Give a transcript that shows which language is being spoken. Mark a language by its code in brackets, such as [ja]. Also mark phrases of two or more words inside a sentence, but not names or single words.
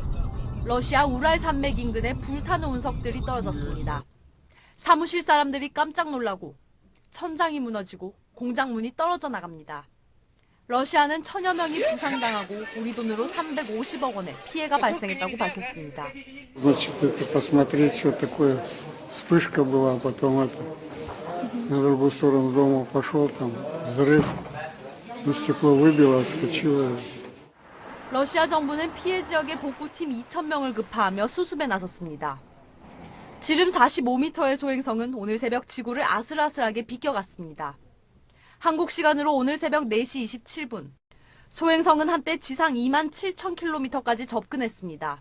[ko] 러시아 우랄 산맥 인근에 불타는 운석들이 떨어졌습니다. 사무실 사람들이 깜짝 놀라고 천장이 무너지고 공장 문이 떨어져 나갑니다. 러시아는 1000여 명이 부상당하고 우리 돈으로 350억 원의 피해가 발생했다고 밝혔습니다. [ru] Значит, это посмотреть, что такое вспышка была, потом это на другую сторону дома пошел, там взрыв, ну, стекло выбило, отскочило. [ko] 러시아 정부는 피해 지역에 복구팀 2,000명을 급파하며 수습에 나섰습니다. 지름 45m의 소행성은 오늘 새벽 지구를 아슬아슬하게 비껴갔습니다. 한국 시간으로 오늘 새벽 4시 27분, 소행성은 한때 지상 27,000km까지 접근했습니다.